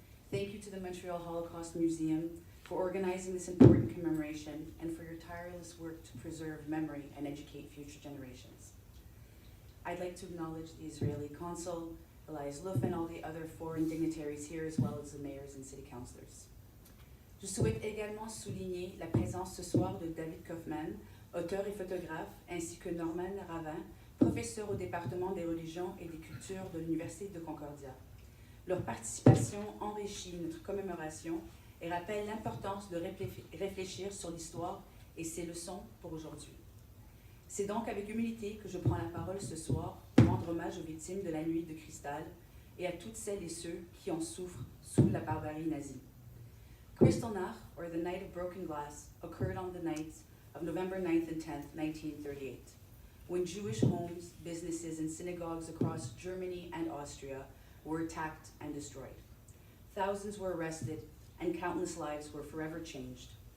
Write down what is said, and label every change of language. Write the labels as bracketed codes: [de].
[en] Thank you to the Montreal Holocast Museum for organizing this important commemoration and for your tireless work to preserve memory and educate future generations. I'd like to acknowledge the Israeli consul, Elias Luf, and all the other foreign dignitaries here, as well as the mayors and city councillors. [fr] Je souhaite également souligner la présence ce soir de David Kaufman, auteur et photographe, ainsi que Norman Ravin, professeur au département des religions et des cultures de l'Université de Concordia. Leur participation enrichit notre commémoration et rappelle l'importance de réfléchir sur l'histoire et ses leçons pour aujourd'hui. C'est donc avec humilité que je prends la parole ce soir pour rendre hommage aux victimes de la nuit de cristal et à toutes celles et ceux qui en souffrent sous la barbarie nazie. [en] Kristallnacht, or the Night of Broken Glass, occurred on the nights of November 9th and 10th, 1938, when Jewish homes, businesses, and synagogues across Germany and Austria were attacked and destroyed. Thousands were arrested, and countless lives were forever changed.